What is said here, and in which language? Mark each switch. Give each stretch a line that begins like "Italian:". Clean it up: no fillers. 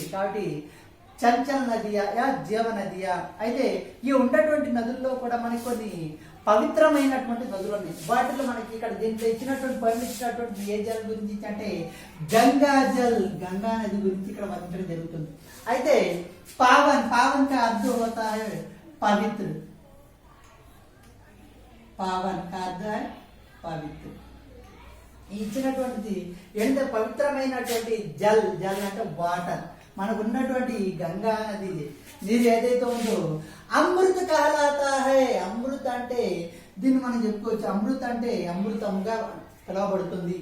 Telugu: కాబట్టి చంచల్ నదియా జీవ నదియా. అయితే ఈ ఉన్నటువంటి నదుల్లో కూడా మనకి కొన్ని పవిత్రమైనటువంటి నదులు ఉన్నాయి. వాటిలో మనకి ఇక్కడ దీంట్లో ఇచ్చినటువంటి పండించినటువంటి ఏ జల్ గురించి అంటే గంగా జల్, గంగా నది గురించి ఇక్కడ వర్ణించడం జరుగుతుంది.
Hindi: అయితే పావన్, పావన్ का अर्थ होता है पवित्र. పావన్ का अर्थ है పవిత్ర.
Telugu: ఇచ్చినటువంటిది ఎంత పవిత్రమైనటువంటి జల్. జల్ అంటే వాటర్. మనకు ఉన్నటువంటి గంగా నది నీరు ఏదైతే ఉందో
Hindi: అమృత కహలాతా హై.
Telugu: అమృత అంటే దీన్ని మనం చెప్పుకోవచ్చు. అమృత అంటే అమృతంగా పిలువబడుతుంది.